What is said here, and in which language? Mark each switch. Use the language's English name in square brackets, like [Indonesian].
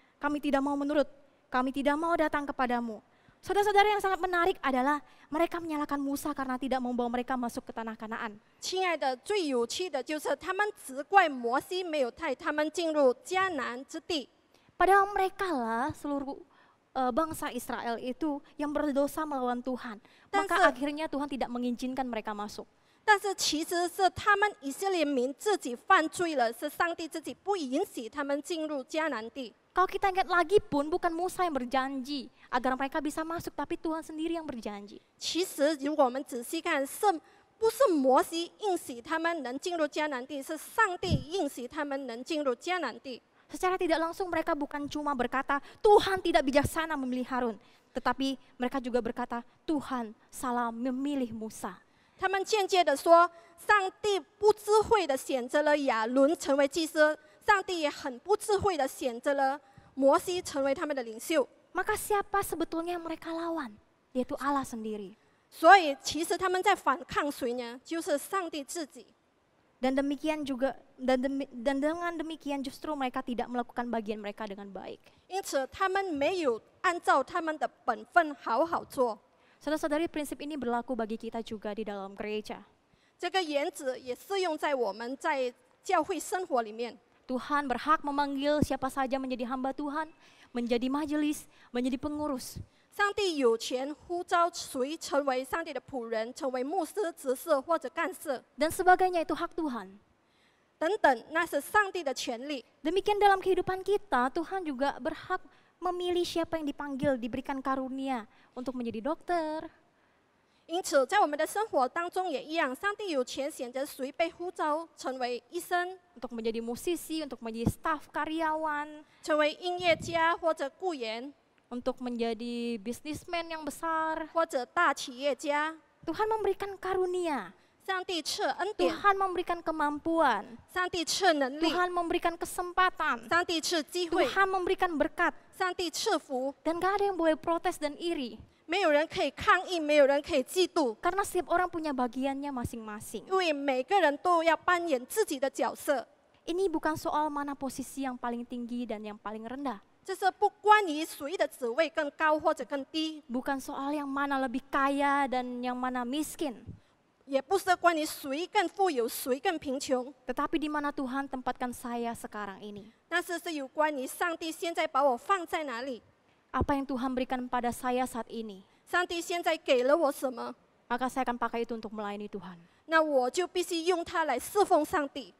[Indonesian] Kami tidak mau menurut, kami tidak mau datang kepadamu. Saudara-saudara, yang sangat menarik adalah mereka menyalahkan Musa karena tidak membawa mereka masuk ke tanah Kanaan. [Chinese] 亲爱的，最有趣的就是他们责怪摩西没有带他们进入迦南之地。 [Indonesian] Padahal mereka lah seluruh bangsa Israel itu yang berdosa melawan Tuhan. Maka akhirnya Tuhan tidak mengizinkan mereka masuk. [Chinese] 但是其实是他们以色列民自己犯罪了，是上帝自己不允许他们进入迦南地。 [Indonesian] Kalau kita ingat lagi pun bukan Musa yang berjanji agar mereka bisa masuk, tapi Tuhan sendiri yang berjanji. [Chinese] 其实如果我们仔细看，不是摩西应许他们能进入迦南地，是上帝应许他们能进入迦南地。 [Indonesian] Secara tidak langsung mereka bukan cuma berkata Tuhan tidak bijaksana memilih Harun, tetapi mereka juga berkata Tuhan salah memilih Musa. [Chinese] 他们间接的说，上帝不智慧的选择了亚伦成为祭司，上帝也很不智慧的选择了摩西成为他们的领袖。 [Indonesian] Maka siapa sebetulnya yang mereka lawan? Yaitu Allah sendiri. [Chinese] 所以其实他们在反抗谁呢？就是上帝自己。 [Indonesian] Dan demikian juga dan dengan demikian justru mereka tidak melakukan bagian mereka dengan baik. [Chinese] 因此他们没有按照他们的本分好好做。 [Indonesian] Saudara-saudari, prinsip ini berlaku bagi kita juga di dalam gereja. [Chinese] 这个原则也适用在我们在教会生活里面。 [Indonesian] Tuhan berhak memanggil siapa saja menjadi hamba Tuhan, menjadi majelis, menjadi pengurus. [Chinese] 上帝有权呼召谁成为上帝的仆人，成为牧师、执事或者干事 [Indonesian] Dan sebagainya itu hak Tuhan. [Chinese] 等等，那是上帝的权利。 [Indonesian] Demikian dalam kehidupan kita, Tuhan juga berhak memilih siapa yang dipanggil, diberikan karunia untuk menjadi dokter, [Chinese] 因此，在我们的生活当中也一样，上帝有权选择谁被呼召成为医生、 [Indonesian] untuk menjadi musisi, untuk menjadi staf karyawan, [Chinese] 成为音乐家或者雇员 [Indonesian] untuk menjadi bisnismen yang besar. [Chinese] 或者大企业家。 [Indonesian] Tuhan memberikan karunia, [Chinese] 上帝赐恩典， [Indonesian] Tuhan memberikan kemampuan, [Chinese] 上帝赐能力， [Indonesian] Tuhan memberikan kesempatan, [Chinese] 上帝赐机会， [Indonesian] Tuhan memberikan berkat. [Chinese] 上帝赐福。 [Indonesian] Dan gak ada yang boleh protes dan iri. [Chinese] 没有人可以抗议，没有人可以嫉妒， [Indonesian] Karena setiap orang punya bagiannya masing-masing. [Chinese] 因为每个人都要扮演自己的角色。 [Indonesian] Ini bukan soal mana posisi yang paling tinggi dan yang paling rendah. [Chinese] 这是不关于谁的职位更高或者更低， [Indonesian] Bukan soal yang mana lebih kaya dan yang mana miskin. [Chinese] 也不是关于谁更富有，谁更贫穷， [Indonesian] Tetapi di mana Tuhan tempatkan saya sekarang ini. [Chinese] 但是是有关于上帝现在把我放在哪里， [Indonesian] Apa yang Tuhan berikan pada saya saat ini. [Chinese] 上帝现在给了我什么， [Indonesian] Maka saya akan pakai itu untuk melayani Tuhan. [Chinese] 那我就必须用它来侍奉上帝。